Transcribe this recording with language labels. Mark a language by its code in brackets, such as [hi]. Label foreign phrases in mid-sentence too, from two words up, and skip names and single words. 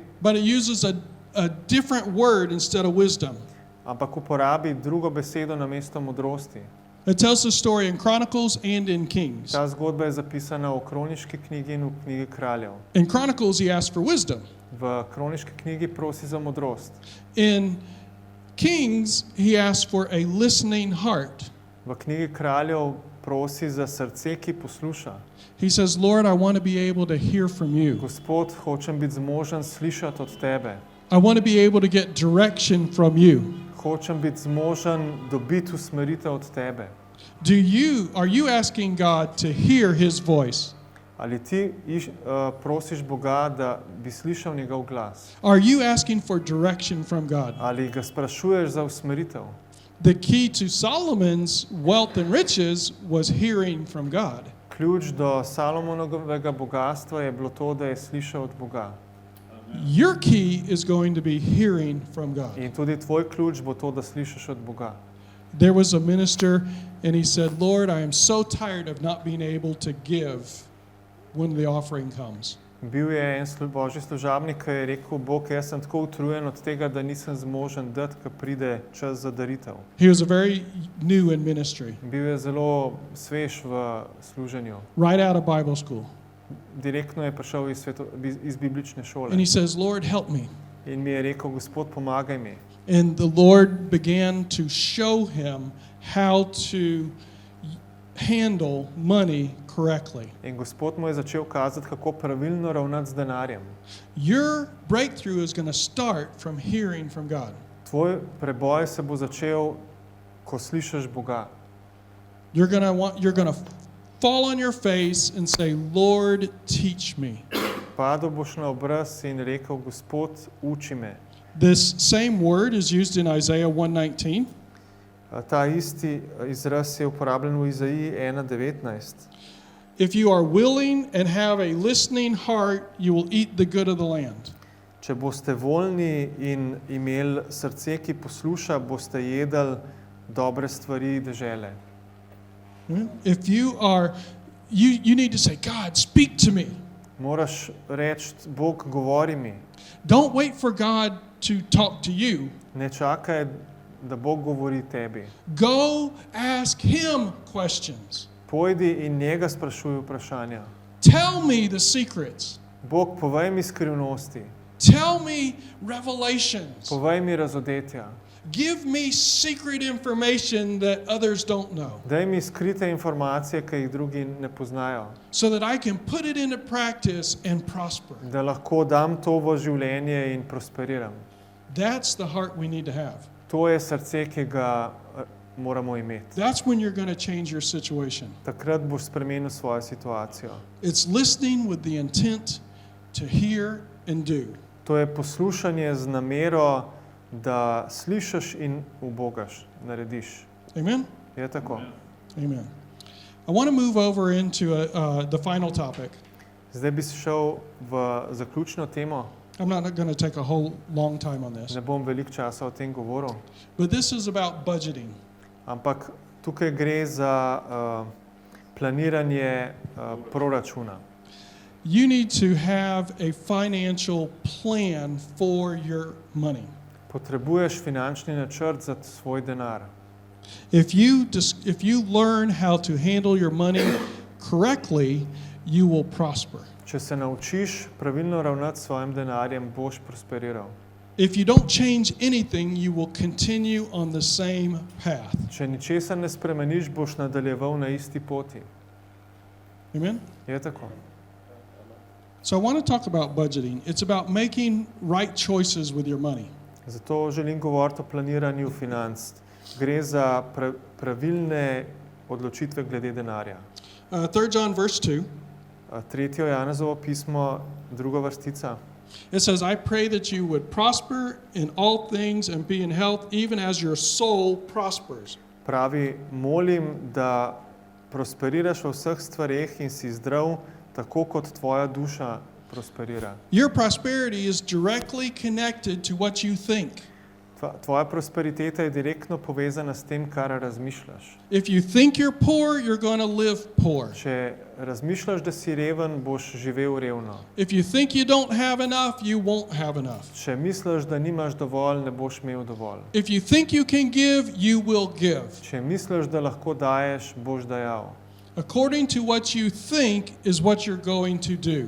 [en] but it uses a different word instead of wisdom. [sl] ampak uporabi drugo besedo namesto modrosti. [en] It tells the story in Chronicles and in Kings. [sl] Ta zgodba je zapisana v kroniški knjigi in v knjigi Kraljev. [en] In Chronicles, he asked for wisdom. [sl] V kroniški knjigi prosi za modrost. [en] In Kings, he asked for a listening heart. [sl] V knjigi Kraljev prosi za srce, ki posluša. [en] He says, Lord, I want to be able to hear from you. [sl] Gospod, hočem biti zmožen slišati od tebe. [en] I want to be able to get direction from you. [sl] Hočem biti zmožen dobiti usmeritev od tebe. [en] Are you asking God to hear his voice? [sl] Ali ti prosiš Boga, da bi slišal njegov glas? [en] Are you asking for direction from God? [sl] Ali ga sprašuješ za usmeritev? [en] The key to Solomon's wealth and riches was hearing from God. [sl] Ključ do Salomonovega bogatstva je bilo to, da je slišal od Boga. [en] Your key is going to be hearing from God. [sl] In tudi tvoj ključ bo to, da slišiš od Boga. [en] There was a minister and he said, Lord, I am so tired of not being able to give when the offering comes. [sl] Bil je en božji služabnik, ki je rekel, Bog, jaz sem tako utrujen od tega, da nisem zmožen dati, ko pride čas za daritev. [en] He was very new in ministry, [sl] Bil je zelo svež v služenju. [en] right out of Bible school. [sl] Direktno je prišel iz biblične šole. [en] And he says, Lord, help me. [sl] In mi je rekel, Gospod, pomagaj mi. [en] And the Lord began to show him how to handle money correctly. [sl] In Gospod mu je začel kazati, kako pravilno ravnati z denarjem. [en] Your breakthrough is going to start from hearing from God. [sl] Tvoj preboj se bo začel, ko slišiš Boga. [en] You're going to fall on your face and say, Lord, teach me. [sl] Padel boš na obraz in rekel, Gospod, uči me. [en] This same word is used in Isaiah 1:19. [sl] Ta isti izraz je uporabljen v Izaiji 1:19. [en] If you are willing and have a listening heart, you will eat the good of the land. [sl] Če boste voljni in imeli srce, ki posluša, boste jedli dobre stvari dežele. [en] If you are, you need to say, God, speak to me. [sl] Moraš reči, Bog, govori mi. [en] Don't wait for God to talk to you. [sl] Ne čakaj, da Bog govori tebi. [en] Go ask him questions. [sl] Pojdi in njega sprašuj vprašanja. [en] Tell me the secrets. [sl] Bog, povej mi skrivnosti, [en] Tell me revelations. [sl] povej mi razodetja, [en] Give me secret information that others don't know [sl] daj mi skrite informacije, ki jih drugi ne poznajo, [en] so that I can put it into practice and prosper. [sl] da lahko dam to v življenje in prosperiram. [en] That's the heart we need to have. [sl] To je srce, ki ga moramo imeti. [en] That's when you're going to change your situation. [sl] Takrat boš spremenil svojo situacijo. [en] It's listening with the intent to hear and do. [sl] To je poslušanje z namero, da slišiš in ubogaš, narediš. [en] Amen? [sl] Je tako? [en] Amen. I want to move over into the final topic. [sl] Zdaj bi šel v zaključno temo. [en] I'm not going to take a whole long time on this. [sl] Ne bom veliko časa o tem govoril, [en] But this is about budgeting. [sl] ampak tukaj gre za planiranje proračuna. [en] You need to have a financial plan for your money. [sl] Potrebuješ finančni načrt za svoj denar. [en] If you learn how to handle your money correctly, you will prosper. [sl] Če se naučiš pravilno ravnati s svojim denarjem, boš prosperiral. [en] If you don't change anything, you will continue on the same path. [sl] Če ničesar ne spremeniš, boš nadaljeval na isti poti. [en] Amen? [sl] Je tako? [en] So I want to talk about budgeting. It's about making right choices with your money. [sl] Zato želim govoriti o planiranju financ. Gre za pravilne odločitve glede denarja. [en] 3 John verse 2, [sl] 3. Janezovo pismo, 2. vrstica. [en] it says, I pray that you would prosper in all things and be in health, even as your soul prospers. [sl] Pravi, molim, da prosperiraš v vseh stvareh in si zdrav, tako kot tvoja duša prosperira. [en] Your prosperity is directly connected to what you think. [sl] Tvoja prosperiteta je direktno povezana s tem, kar razmišljaš. [en] If you think you're poor, you're going to live poor. [sl] Če razmišljaš, da si reven, boš živel revno. [en] If you think you don't have enough, you won't have enough. [sl] Če misliš, da nimaš dovolj, ne boš imel dovolj. [en] If you think you can give, you will give. [sl] Če misliš, da lahko daješ, boš dajal. [en] According to what you think is what you're going to do.